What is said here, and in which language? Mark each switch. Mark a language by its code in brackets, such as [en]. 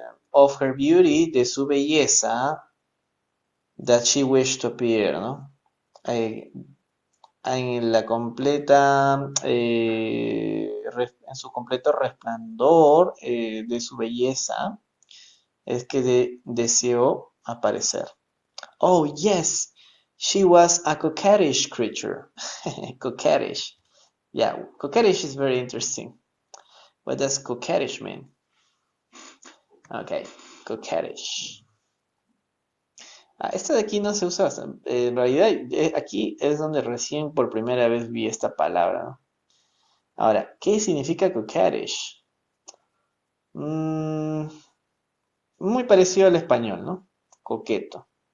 [en] Of her beauty, [es] de su belleza, [en] that she wished to appear, ¿no? [es] En la completa, en su completo resplandor de su belleza, es que deseó aparecer. [en] Oh, yes, she was a coquettish creature. Coquettish. Yeah, coquettish is very interesting. What does coquettish mean? Okay, coquettish. [es] Esto de aquí no se usa bastante. En realidad, aquí es donde recién por primera vez vi esta palabra, ¿no? Ahora, ¿qué significa coquettish? Muy parecido al español, ¿no? Coqueto.